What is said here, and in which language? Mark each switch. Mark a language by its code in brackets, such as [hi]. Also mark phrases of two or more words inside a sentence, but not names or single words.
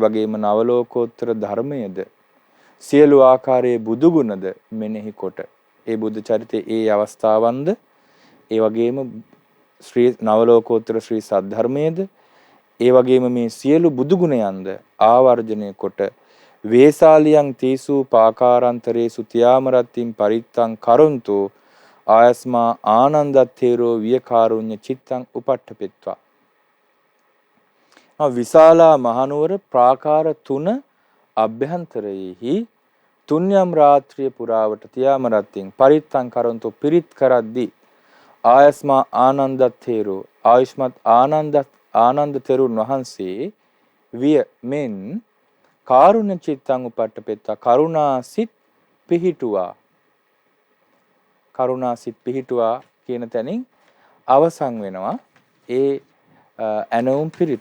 [si] වගේම නවලෝකෝත්තර ධර්මයේද සියලු ආකාරයේ බුදු ගුණද මෙනෙහි කොට ඒ බුද්ධ චරිතයේ ඒ අවස්ථාවන්ද ඒ වගේම ශ්‍රී නවලෝකෝත්තර ශ්‍රී සද්ධර්මයේද ඒ වගේම මේ සියලු බුදු ගුණයන්ද ආවර්ජනය කොට [pi] වේසාලියන් තීසු පාකාරාන්තරේසු තියාමරත්තින් පරිත්තං කරොන්තෝ ආයස්මා ආනන්දත්තේරෝ වියකාරුඤ්ඤ චිත්තං උපට්ඨපෙත්වා. [si] විශාලා මහනුවර ප්‍රාකාර 3 අභ්‍යන්තරයේහි තුන්යම් රාත්‍රිය පුරාවට [pi] තියාමරත්තින් පරිත්තං කරොන්තෝ [si] පිරිත් කරද්දී [pi] ආයස්මා ආනන්දත්තේරෝ [si] ආයුෂ්මත් ආනන්ද තෙරුන් වහන්සේ විය මෙන් [pi] කාරුණ්‍ය චිත්තං උපට්ඨපෙත්වා [si] කරුණාසිත පිහිටුවා කියන තැනින් අවසන් වෙනවා ඒ ඇනවුම් පිරිත.